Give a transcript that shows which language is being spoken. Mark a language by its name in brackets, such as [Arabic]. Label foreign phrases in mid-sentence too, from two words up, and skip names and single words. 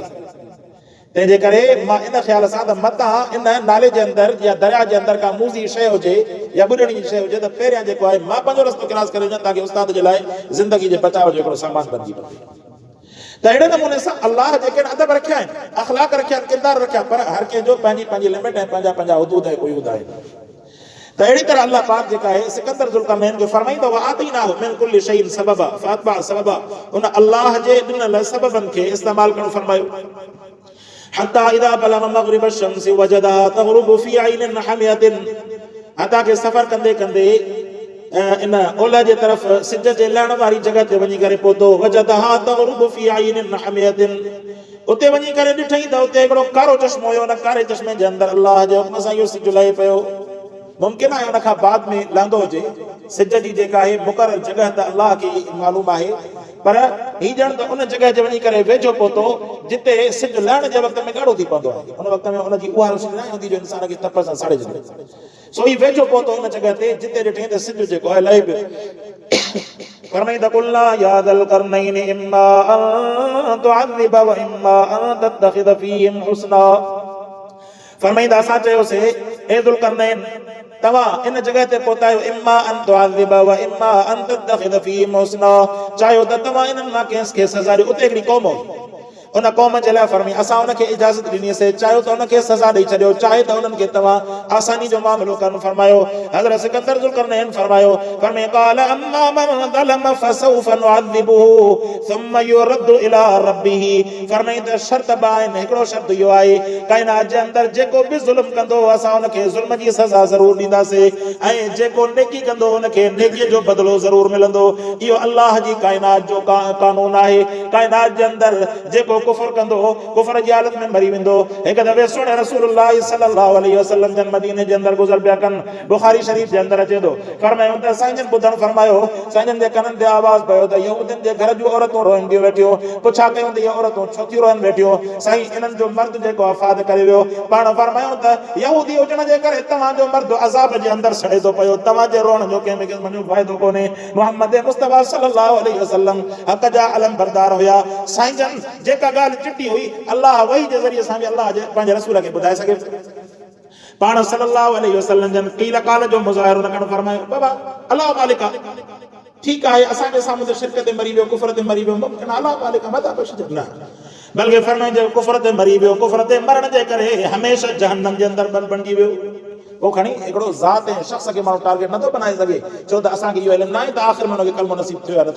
[Sindhi] तंहिंजे करे मां इन ख़्याल सां त मतां इन नाले जे अंदरि या दरिया जे अंदरि का मूज़ी शइ हुजे या ॿुॾणी जी शइ हुजे त पहिरियां जेको आहे मां पंहिंजो रस्तो क्रॉस करे वञा ताकी उस्ताद जे लाइ ज़िंदगी जे बचाव जो हिकिड़ो सामान बणिजी वञे। त अहिड़े नमूने सां अल्लाह जेके अदब रखिया आहिनि, अख़लाक रखिया आहिनि, किरदार रखिया, पर हर कंहिंजो पंहिंजी पंहिंजी लिमिट ऐं पंहिंजा पंहिंजा हुदूद ऐं कुयूद आहिनि। त अहिड़ी तरह अल्लाह पाक जेका आहे सिकंदर ज़ुल्करनैन खे फरमाईंदो [Arabic] وآتيناه من كل شيء سببا فأتبع سببا. [Sindhi] उन अल्लाह जे ॾिनल सबबनि खे इस्तेमाल करणु फरमायो। [Arabic] حتى إذا بلغ مغرب الشمس وجدها تغرب في عين حمئة. [Sindhi] हत्ता के सफ़र कंदे कंदे इन ओलह जे तरफ़ सिज जे लहण वारी जॻह ते वञी करे पहुतो। [Arabic] وجدها تغرب في عين حمئة. [Sindhi] उते वञी करे ॾिठई त उते हिकिड़ो कारो चश्मो हुयो। उन कारे चश्मे जे अंदरि अल्लाह जे हुक्म सां इहो सिज लहे पियो। मुमकिन आहे उन खां बाद में लहंदो हुजे। सिज जी जेका आहे मुक़रर जॻह त अल्लाह खे मालूम आहे, पर हीउ ॼण त उन जॻह ते वञी करे वेझो पहुतो जिते सिज लहण जे वक़्त में ॻाढ़ो थी पवंदो आहे। उन वक़्त में उनजी उहा रोशनी न हूंदी जो इंसान खे तप सां साड़े छॾे। सो ही वेझो पहुतो उन जॻह ते जिते ॾिठई त सिज जेको आहे लहे पियो। [Arabic] फरमाईंदा قلنا يا ذا القرنين إما أن تعذب وإما أن تتخذ فيهم حسنا. [Sindhi] फरमाईंदा असां चयोसीं ए ज़ुल्करनैन तव्हां इन जॻह ते पहुतायो [Arabic] إما أن تعذب وإما أن تتخذ فيهم حسنا, [Sindhi] चाहियो त तव्हां इन्हनि मां कंहिंखे सज़ा ॾियो। उते हिकिड़ी क़ौम हुई, उन क़ौम जे लाइ फरमाई असां उनखे इजाज़त ॾिनीसीं, चाहियो त उनखे सज़ा ॾेई छॾियो, चाहे त उन्हनि खे तव्हां आसानी जो मामिलो कनि। [Arabic] फरमायो हज़रत सिकंदर ज़ुल्करनैन फरमायो قال أما من ظلم فسوف نعذبه ثم يرد إلى ربه. [Sindhi] फरमाई त शर्त बि आहिनि, हिकिड़ो शर्त इहो आहे काइनात जे अंदरि जेको बि ज़ुल्म कंदो असां उनखे ज़ुल्म जी सज़ा ज़रूरु ॾींदासीं, ऐं जेको नेकी कंदो उनखे नेकीअ जो बदिलो ज़रूरु मिलंदो। इहो अल्लाह जी काइनात जो कानून आहे। काइनात जे अंदरि जेको कुफर कंदो कुफर जी हालत में मरी वेंदो। हिकु दफ़े सुणे रसूलुल्लाह [Arabic] صلى الله عليه وسلم [Sindhi] जन मदीने जे अंदरि गुज़र पिया कनि, बुखारी शरीफ़ जे अंदरि अचे थो। फरमायो त साईं जन ॿुधण फरमायो, साईं जन जे कननि ते आवाज़ पियो त यहूदियुनि जे घर जूं औरतूं रोइंदियूं वेठियूं। पुछा कयूं त इहे औरतूं छो थियूं रोइनि वेठियूं? साईं इन्हनि जो मर्द जेको वफ़ात करे वियो। पाण फरमायूं त यहूदी हुजण जे करे तव्हांजो मर्द अज़ाब जे अंदरि सड़े थो पियो, तव्हांजे रोअण जो कंहिं क़िस्म जो फ़ाइदो कोन्हे। मुहम्मद मुस्तफ़ा [Arabic] صلى الله عليه وسلم [Sindhi] हक़ जा अलम बरदार हुया। साईं जन जेका ॻाल्हि चिटी हुई अल्लाह वही जे ज़रिए सां बि अल्लाह जे पंहिंजे रसूल खे ॿुधाए सघे। पाण [Arabic] صلى الله عليه وسلم [Sindhi] जन क़ील क़ाल जो मुज़ाहिरो न करणु फरमायो। बाबा अल्लाह मालिक आहे, ठीकु आहे, असांजे साम्हूं त शिरक ते मरी वियो, कुफर ते मरी वियो, मुमकिन अल्लाह मालिक मदा बख़्शिश न, बल्कि फरमाए जो कुफर ते मरी वियो, कुफर ते मरण जे करे हमेशह जहन्नम जे अंदरि बणिजी वियो। वो खणी हिकिड़ो ज़ात ऐं शख़्स खे माण्हू टारगेट नथो बनाए सघे, छो त असांखे इहो इल्मु न आहे त आख़िर में हुनखे कलमो नसीब थियो या न थियो।